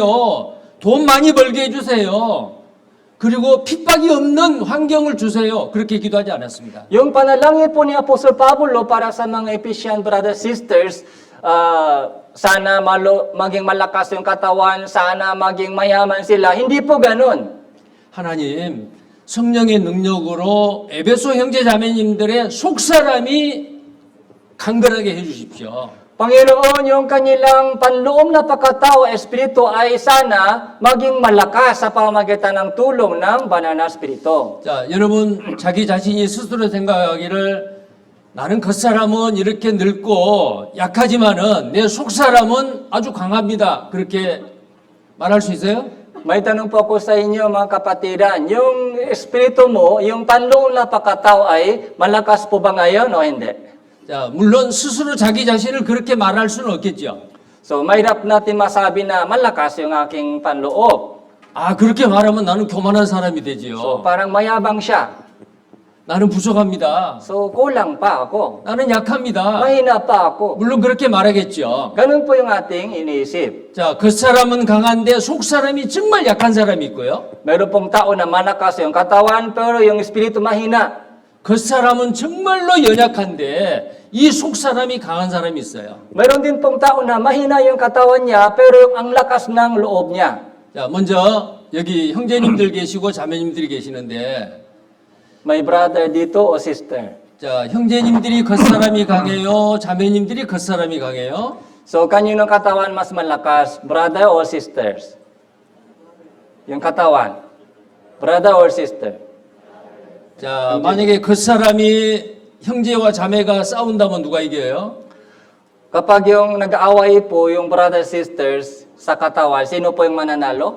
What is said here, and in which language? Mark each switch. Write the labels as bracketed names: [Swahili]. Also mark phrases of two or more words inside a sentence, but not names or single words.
[Korean] 돈 많이 벌게 해주세요. 그리고 핍박이 없는 환경을 주세요. 그렇게 기도하지 않았습니다. [Filipino] Yung panalangin po ni Apostol Pablo para sa mga Ephesian [English] brothers sisters, [Filipino] sana maging malakas yung katawan, sana maging mayaman sila. Hindi po ganun. [Korean] 하나님 성령의 능력으로 에베소 형제 자매님들의 속사람이 강건하게 해주십시오. [Filipino] Panginoon, yung kanilang panloob na pagkatao, espiritu ay sana maging malakas sa pamamagitan ng tulong ng banal na espiritu. [Korean] 자, 여러분 자기 자신이 스스로 생각하기를 나는 겉사람은 이렇게 늙고 약하지만은 내 속사람은 아주 강합니다. 그렇게 말할 수 있어요? [Filipino] May tanong po ako sa inyo mga kapatiran, yung espiritu mo, yung panloob na pagkatao ay malakas po ba ngayon o hindi? [Korean] 자, 물론 스스로 자기 자신을 그렇게 말할 수는 없겠죠. [Filipino] So, mahirap natin masabi na malakas yung aking panloob. [Korean] 아, 그렇게 말하면 나는 교만한 사람이 So, 되지요. [Filipino] parang mayabang siya. [Korean] 나는 부족합니다. [Filipino] So, kulang pa ako. [Korean] 나는 약합니다. [Filipino] Mahina pa ako. [Korean] 물론 그렇게 말하겠죠. [Filipino] Ganun po yung ating iniisip. [Korean] 자, 겉사람은 강한데 속사람이 정말 약한 사람이 있고요. [Filipino] Meron pong tao na malakas yung katawan, pero yung espiritu mahina. [Korean] 겉사람은 정말로 연약한데 이 속사람이 강한 사람이 있어요. [Filipino] Meron din pong tao na mahina yung katawan niya, pero ang lakas ng loob niya. [Korean] 자, 먼저 여기 형제님들 계시고 자매님들이 계시는데 [Filipino] May brother dito o sister. [Korean] 자, 형제님들이 겉사람이 강해요? 자매님들이 겉사람이 강해요? [Filipino] So, kaninong katawan mas malakas? [English] Brother or sisters? [Filipino] Yung katawan. [English] Brother or sister? [Korean] 자, 만약에 겉사람이 형제와 자매가 싸운다면 누가 이겨요? [Filipino] Kapag yung nag-aaway po yung [English] brother sisters [Filipino] sa katawan, sino po yung mananalo?